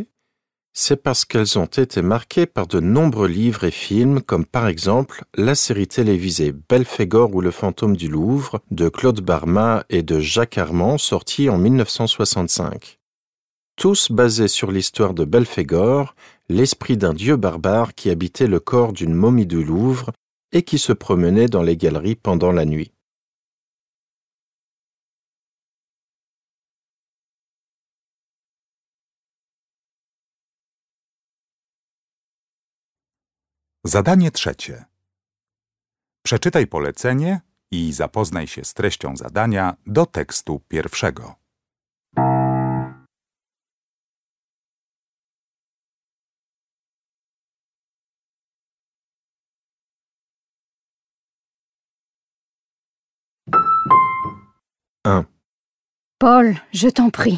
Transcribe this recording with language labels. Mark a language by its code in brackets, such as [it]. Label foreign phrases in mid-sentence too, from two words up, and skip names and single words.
[fr] C'est parce qu'elles ont été marquées par de nombreux livres et films, comme par exemple la série télévisée Belphégor ou le fantôme du Louvre de Claude Barma et de Jacques Armand, sortie en 1965. Tous basés sur l'histoire de Belphégor, l'esprit d'un dieu barbare qui habitait le corps d'une momie du Louvre et qui se promenait dans les galeries pendant la nuit. [pl] Zadanie trzecie. Przeczytaj polecenie i zapoznaj się z treścią zadania do tekstu pierwszego. [fr] Paul, je t'en prie.